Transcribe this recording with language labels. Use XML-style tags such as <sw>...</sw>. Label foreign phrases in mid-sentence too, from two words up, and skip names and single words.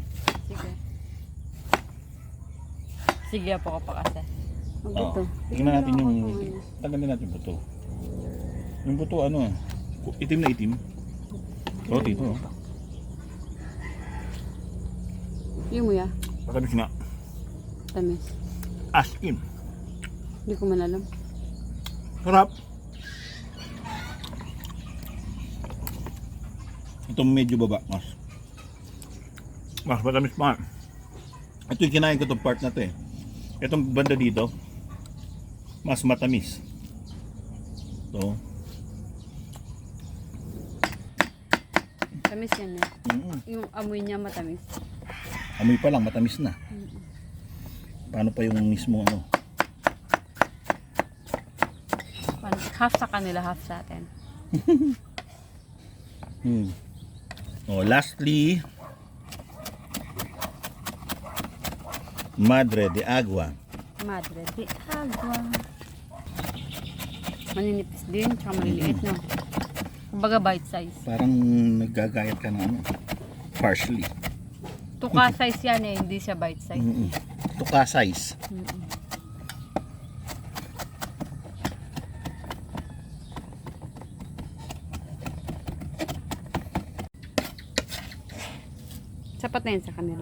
<tl>Sige. Sige po ka pa kasi. Ang Oo. buto. Tignan natin yung tanggalin natin yung buto. Yung buto ano, itim na itim. Oh, dito. Oh. Yung mo ya. Matamis nga. Tamis.</tl> <en>As in.</en> <tl>Hindi ko man alam. Sarap. Itong medyo baba, mas matamis pa. Ito yung kinain ko itong part na to eh. Itong banda dito, mas matamis. Ito. Tamis yan eh. Yung amoy niya matamis. Amoy pa lang, matamis na. Paano pa yung mismo ano? Half sa kanila, half sa atin. Oh, lastly, Madre de Agua. Madre de agua. Maninipis din, tsaka maliliit, no? Kumbaga</tl> <en>bite size.</en> <tl>Parang naggagayat ka ng ano, partially. Tuka size yan eh, hindi siya</tl> <en>bite size.</en> <tl>Tuka size. Sapat na yun sa kanila.</tl>